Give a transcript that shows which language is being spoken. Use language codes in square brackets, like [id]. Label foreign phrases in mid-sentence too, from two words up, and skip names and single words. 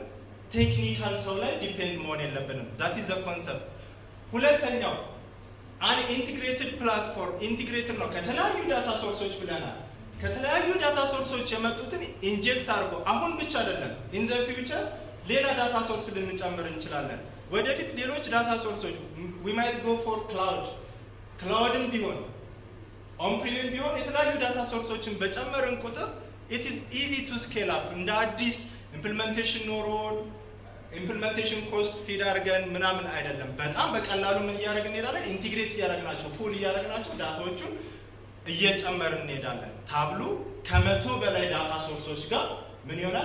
[am] ቴክኒካል ሰው ላይ ዲፔንድ መሆን የለብንም። [en] that is the concept። [am] ሁለተኛው [en] an integrated platform [am] ኢንቲግሬትድ ነው ከተለያዩ ዳታ ሶርሶች ብለናል። ከተለያዩ ዳታ ሶርሶች የመጡትን ኢንጀክት አድርጎ አሁን ብቻ አይደለም [en] in the future [am] ሌላ [en] data source [am] ልንጨምር እንችላለን። ወደፊት ሌሎች ዳታ ሶርሶች [en] we might go for [am] ክላውድም ቢሆን ኦን-ፕሪም ቢሆን የተለያዩ ዳታ ሶርሶችን በጨመርን ቁጥር [en] it is easy to scale up። [am] እንደ አዲስ ኢምፕሊሜንቴሽን ኖሮን [en] implementation cost [am] ፊድ አድርገን ምናምን አይደለም። በጣም በቀላሉ ምን እያደረግን እንሄዳለን? ኢንቲግሬት እያደረግናቸው ፑል እያደረግናቸው ዳታዎቹን እየጨመርን እንሄዳለን። ታብሉ ከ100 በላይ ዳታ ሶርሶች ጋር ምን ይሆናል?